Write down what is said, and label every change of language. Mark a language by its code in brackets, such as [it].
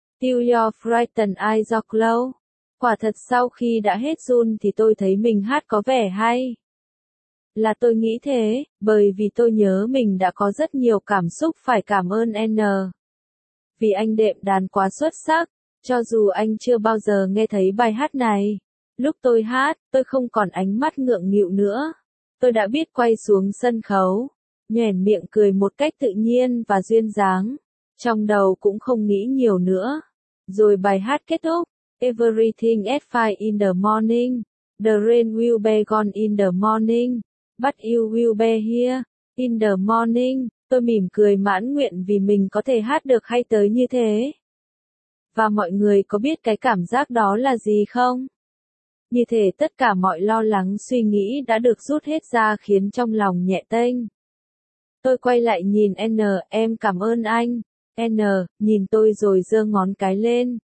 [en] Till Your Frightened Eyes Are Closed. [vi] Quả thật sau khi đã hết run thì tôi thấy mình hát có vẻ hay. Là tôi nghĩ thế, bởi vì tôi nhớ mình đã có rất nhiều cảm xúc phải cảm ơn N. Vì anh đệm đàn quá xuất sắc. Cho dù anh chưa bao giờ nghe thấy bài hát này, lúc tôi hát, tôi không còn ánh mắt ngượng nghịu nữa. Tôi đã biết quay xuống sân khấu, nhoẻn miệng cười một cách tự nhiên và duyên dáng. Trong đầu cũng không nghĩ nhiều nữa. Rồi bài hát kết thúc. [en] Everything is fine in the morning. The rain will be gone in the morning. But you will be here in the morning. [vi] Tôi mỉm cười mãn nguyện vì mình có thể hát được hay tới như thế. Và mọi người có biết cái cảm giác đó là gì không? Như thể tất cả mọi lo lắng suy nghĩ đã được rút hết ra khiến trong lòng nhẹ tênh. Tôi quay lại nhìn N, em cảm ơn anh. N, nhìn tôi rồi giơ ngón cái lên.